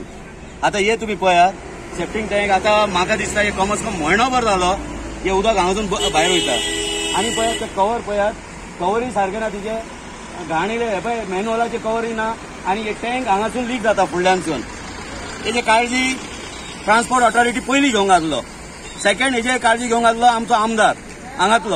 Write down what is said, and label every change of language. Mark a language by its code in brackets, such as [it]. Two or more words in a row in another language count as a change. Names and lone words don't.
[kok] आता हे तुम्ही पळयात [en] septic tank. [kok] आता म्हाका दिसता हे [hi] कम से कम [kok] म्हयनोभर जालो हे उदक हांगासून भायर वयता. आणि पळयात ते कवर पळयात, कवरय सारखे ना तिचे घाणिले हे पळय मॅन्युअलाचे कवरय ना. आणि हे टँक हांगासून लीक जाता फुडल्यानसून. हेची काळजी [en] transport authority [kok] पयलीं घेवंक जातलो. सेकंड हेची काळजी घेवंक जातलो आमचो आमदार हांगातलो.